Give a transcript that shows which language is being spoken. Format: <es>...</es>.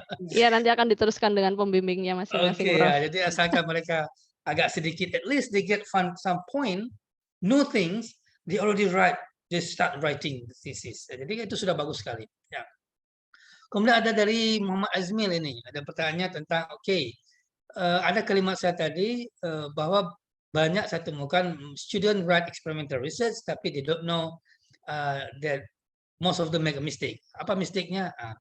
<id>Iya, nanti akan diteruskan dengan pembimbingnya masing-masing, Prof. Ya, jadi asalkan mereka agak sedikit,</id> <en>at least they get some point, new things, they already write, they start writing the thesis.</en> <id>Jadi itu sudah bagus sekali. Ya. Kemudian ada dari Muhammad Azmil ini, ada pertanyaan tentang, ada kalimat saya tadi bahwa banyak saya temukan</id> <en>student write experimental research,</en> <id>tapi</id> <en>they don't know that most of them make a mistake.</en> <id>Apa mistake-nya?</id>